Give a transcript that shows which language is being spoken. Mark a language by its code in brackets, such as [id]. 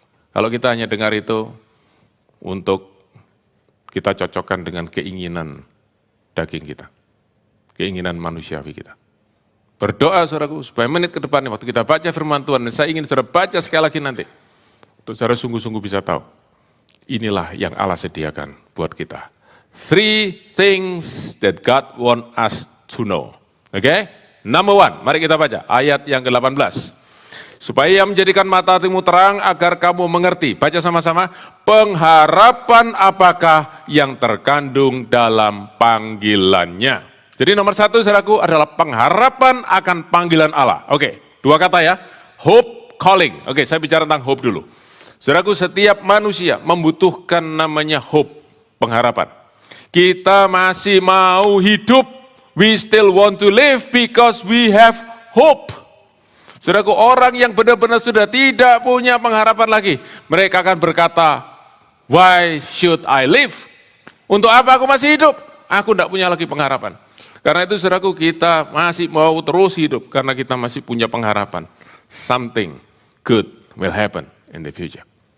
[id] Kalau kita hanya dengar itu untuk kita cocokkan dengan keinginan daging kita, keinginan manusiawi kita. Berdoa saudaraku, supaya menit ke depan waktu kita baca firman Tuhan, dan saya ingin saudara baca sekali lagi nanti, untuk saudara sungguh-sungguh bisa tahu, inilah yang Allah sediakan buat kita. [en] 3 things that God want us to know. [id] Oke? [en] Number 1, [id] mari kita baca ayat yang ke-18. Supaya Ia menjadikan mata hatimu terang agar kamu mengerti. Baca sama-sama. Pengharapan apakah yang terkandung dalam panggilannya. Jadi nomor 1 saudaraku adalah pengharapan akan panggilan Allah. Oke, 2 kata ya. [en] Hope calling. [id] Oke, saya bicara tentang hope dulu. Saudaraku, setiap manusia membutuhkan namanya hope, pengharapan. Kita masih mau hidup. [en] We still want to live because we have hope. [id] Saudaraku, orang yang benar-benar sudah tidak punya pengharapan lagi, mereka akan berkata, [en] why should I live? [id] Untuk apa aku masih hidup? Aku tidak punya lagi pengharapan. Karena itu saudaraku, kita masih mau terus hidup, karena kita masih punya pengharapan. [en] Something good will happen in the future.